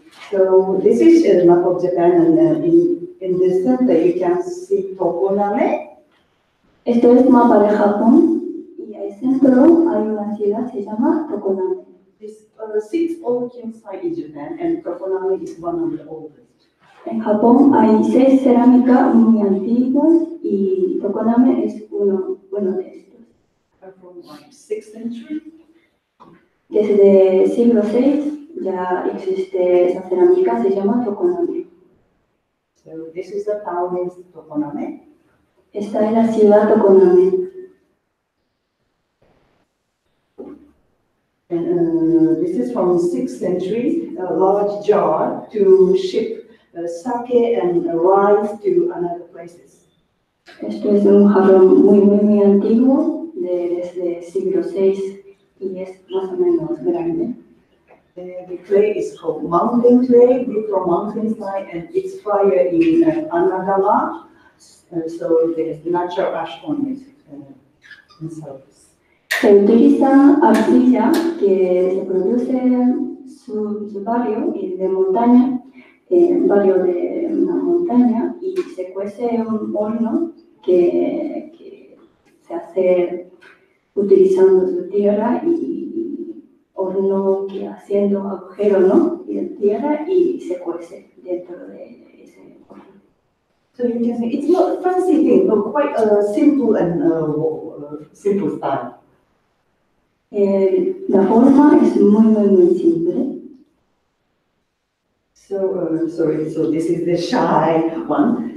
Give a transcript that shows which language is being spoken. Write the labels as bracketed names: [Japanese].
[English] So this is a map of Japan, and in the center you can see Tokoname. [Spanish] Esto es mapa de Japón y al centro hay una ciudad que se llama Tokoname. [English] There's 6 old campsites in Japan, and Tokoname is one of the oldest. [Spanish] En Japón hay 6 cerámicas muy antiguas y Tokoname es uno de estos. [English] From like 6th century. [Spanish] Desde el siglo VI ya existe esa cerámica, se llama Tokoname. [English] So this is the town is Tokoname. [Spanish] Esta es la ciudad Tokoname. [English] And this is from 6th century, a large jar to ship sake and rice to another places. [Spanish] Esto es un jarrón muy antiguo desde el siglo VI y es más o menos grande. [English] The clay is called mountain clay, made from mountainside, and it's fired in Anagama, so there's natural ash on it in surface. [Spanish] Se utiliza arcilla que se produce en su barrio de montaña, barrio de una montaña, y se cuece en un horno que se hace utilizando su tierra y horno que haciendo agujero, ¿no? Y en tierra y se cuece dentro de ese horno. [English] So you can say it's not a fancy thing, but quite a simple and simple style. [Spanish] La forma es muy simple. [English] So this is the shy one.